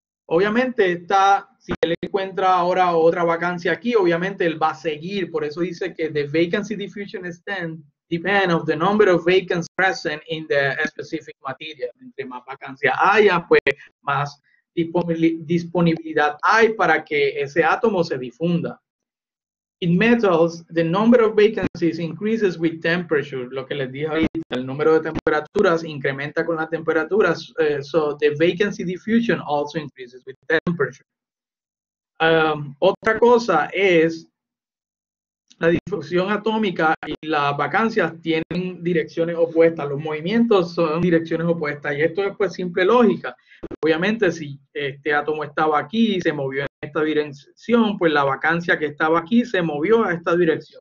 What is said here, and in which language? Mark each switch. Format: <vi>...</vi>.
<es>Obviamente si él encuentra ahora otra vacancia aquí, obviamente él va a seguir. Por eso dice que</es> <en>the vacancy diffusion extent depend on the number of vacancies present in the specific material.</en> <es>Entre más vacancia haya, pues más disponibilidad hay para que ese átomo se difunda.</es> <en>In metals, the number of vacancies increases with temperature.</en> <es>Lo que les dije ahorita, el número de temperaturas incrementa con las temperaturas.</es> <en>So the vacancy diffusion also increases with temperature.</en> <es>Otra cosa es la difusión atómica y las vacancias tienen direcciones opuestas. Los movimientos son direcciones opuestas. Y esto es pues simple lógica. Obviamente, si este átomo estaba aquí y se movió en esta dirección, pues la vacancia que estaba aquí se movió a esta dirección.</es>